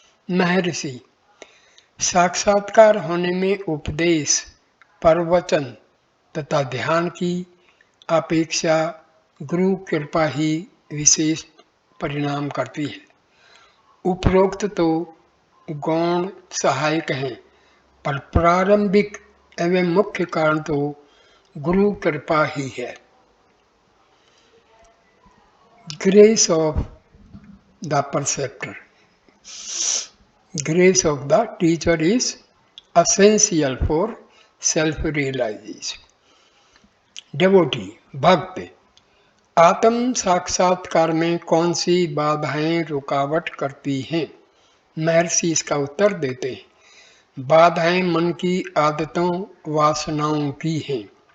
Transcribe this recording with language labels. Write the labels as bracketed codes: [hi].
[hi] महर्षि, साक्षात्कार होने में उपदेश, प्रवचन तथा ध्यान की अपेक्षा गुरु कृपा ही विशेष परिणाम करती है। उपरोक्त तो गौण सहायक हैं, पर प्रारंभिक एवं मुख्य कारण तो गुरु कृपा ही है। [en] Grace of the preceptor, grace of the teacher is essential for self-realization. [hi] Devotee, भक्त, आत्म साक्षात्कार में कौन सी बाधाएं रुकावट करती हैं? महर्षि इसका उत्तर देते हैं, बाधाएं मन की आदतों वासनाओं की हैं।